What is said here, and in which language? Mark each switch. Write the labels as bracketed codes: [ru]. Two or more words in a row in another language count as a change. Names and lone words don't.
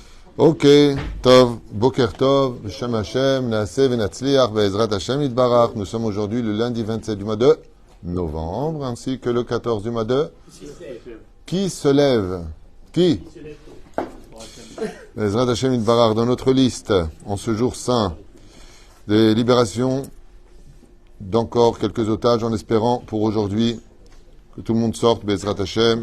[he] Ok, טוב, בוקר טוב, שם השם, נעשה ונצליח, בעזרת השם יתברך. [fr] Nous sommes aujourd'hui le lundi 27 du mois de novembre, ainsi que le 14 du mois de... Qui se lève? Qui? [he] בעזרת השם יתברך, [fr] dans notre liste, en ce jour saint, des libérations d'encore quelques otages, en espérant pour aujourd'hui que tout le monde sorte, [he] בעזרת השם.